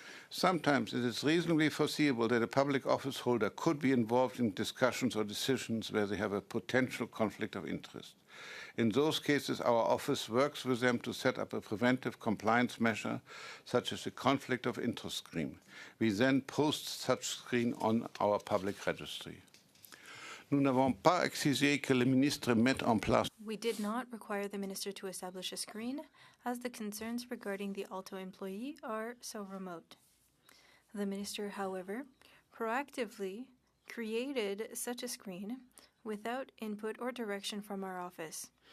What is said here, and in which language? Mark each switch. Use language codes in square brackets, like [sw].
[en] Sometimes it is reasonably foreseeable that a public office holder could be involved in discussions or decisions where they have a potential conflict of interest. In those cases, our office works with them to set up a preventive compliance measure, such as a conflict of interest screen. We then post such screen on our public registry. [fr] Nous n'avons pas exigé que le ministre mette en place. [en] We did not require the minister to establish a screen, as the concerns regarding the ALTO employee are so remote. The minister, however, proactively created such a screen without input or direction from our office.